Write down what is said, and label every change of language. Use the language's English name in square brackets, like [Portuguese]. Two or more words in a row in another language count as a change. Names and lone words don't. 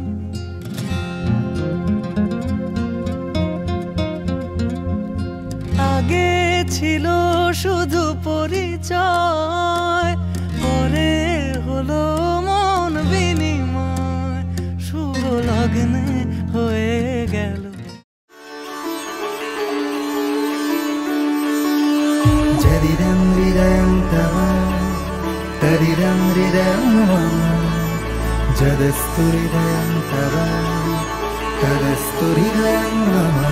[Bangla] আগে ছিল শুধু পরিচয়, পরে হলো মন বিনিময়। শুভ লগ্নে হয়ে গেল [Sanskrit] यदिदं हृदयं तव, तदिदं हृदयं मम. यदस्तु हृदयं तव, तदस्तु हृदयं मम.